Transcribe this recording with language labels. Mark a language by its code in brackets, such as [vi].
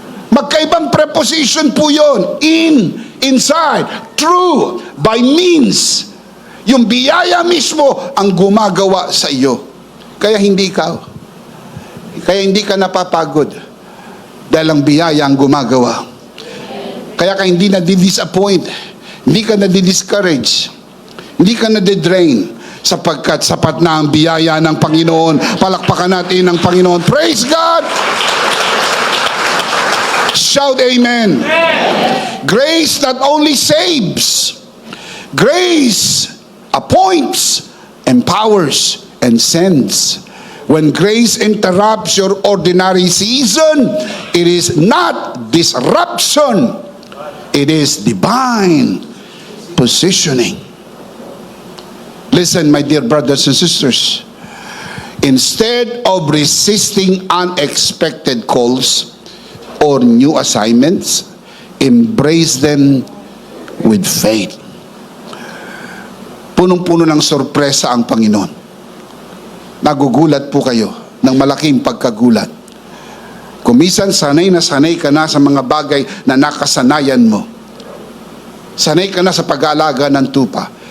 [tl] Magkaibang preposition po yun. [en] In, inside, through, by means. [tl] Yung biyaya mismo ang gumagawa sa iyo. Kaya hindi ka napapagod dahil ang biyaya ang gumagawa. Kaya ka hindi na-disappoint, hindi ka na-discourage, hindi ka na-drain, sapagkat sapat na ang biyaya ng Panginoon. Palakpakan natin ang Panginoon. [en] Praise God! Shout amen. Grace not only saves, grace appoints, empowers, and sends. When grace interrupts your ordinary season, it is not disruption, it is divine positioning. Listen, my dear brothers and sisters, instead of resisting unexpected calls or new assignments, embrace them with faith. [tl] Punong-puno ng sorpresa ang Panginoon. Nagugulat po kayo ng malaking pagkagulat. Kung minsan sanay na sanay ka na sa mga bagay na nakasanayan mo. Sanay ka na sa pag-aalaga ng tupa.